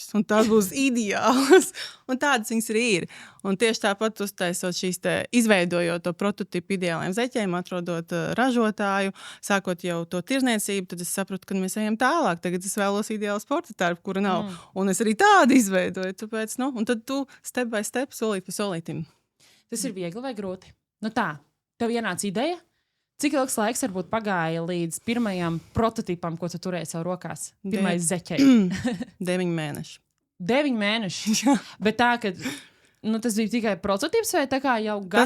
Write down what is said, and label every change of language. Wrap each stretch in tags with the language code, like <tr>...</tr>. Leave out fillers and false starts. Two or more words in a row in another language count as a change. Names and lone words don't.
<lv>Un tās būs ideālas. Un tādas viņas arī ir. Un tieši tāpat uztaisot šīs izveidojot to prototipu ideāliem zeķiem, atrodot ražotāju, sākot jau to tirzniecību, tad es sapratu, ka mēs ejam tālāk. Tagad es vēlos ideālu sporta tērpu, kura nav. Un es arī tādu izveidoju. Tāpēc, un tad tu</lv> <en>step by step,</en> <lv>solīt pa solītim. Tas ir viegli vai grūti? Tā, tev ienāca ideja? Cik ilgs laiks varbūt pagāja līdz pirmajam prototipam, ko tu turēji savu rokās? Pirmais zeķei. 9 mēneši. 9 mēneši? Bet tā, ka tas bija tikai prototips vai tā kā jau gatavs?</lv>